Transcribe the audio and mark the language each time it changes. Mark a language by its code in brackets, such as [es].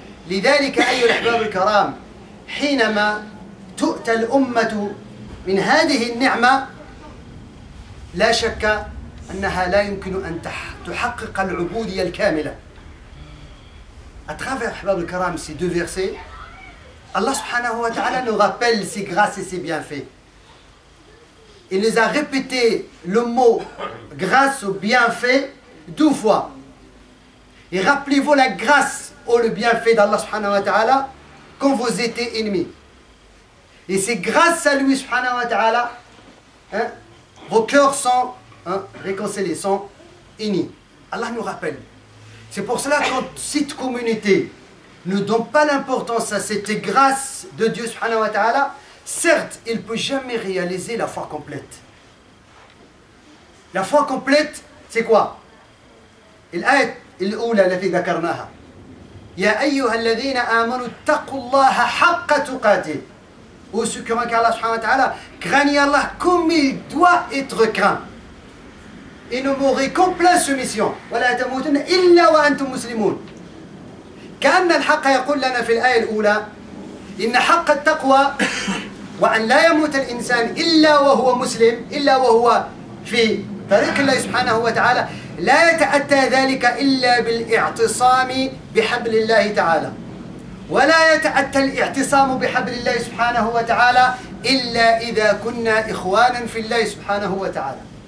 [ar] لذلك أيها الأحباب الكرام، حينما تؤتى الأمة من هذه النعمة لا شك أنها لا يمكن أن تحقق العبودية الكاملة. [fr] À travers, [ar] أحباب الكرام, [fr] ces deux versets, Allah subhanahu wa ta'ala nous rappelle ses grâces et ses bienfaits. Il nous a répété le mot grâce ou bienfait 12 fois. Et rappelez-vous la grâce ou le bienfait d'Allah subhanahu wa ta'ala quand vous étiez ennemis. Et c'est grâce à lui, subhanahu wa ta'ala, hein, vos cœurs sont réconciliés, sont unis. Allah nous rappelle. C'est pour cela que cette communauté ne donne pas l'importance à cette grâce de Dieu, subhanahu wa ta'ala, certes, il ne peut jamais réaliser la foi complète. La foi complète, c'est quoi? [ar] الآية الأولى التي ذكرناها يا أيها الذين آمنوا اتقوا الله حق تقاته. [fr] Ô ceux qui ont craint Allah subhanahu wa ta'ala, craignez Allah comme il doit être craint. Et ne mourrez qu'en pleine soumission. [ar] ولا تموتن إلا وأنتم مسلمون. كأن الحق يقول لنا في الآية الأولى إن حق التقوى وأن لا يموت الإنسان إلا وهو مسلم إلا وهو في طريق الله سبحانه وتعالى لا يتأتى ذلك إلا بالاعتصام بحبل الله تعالى ولا يتأتى الاعتصام بحبل الله سبحانه وتعالى إلا إذا كنا إخوانا في الله سبحانه وتعالى.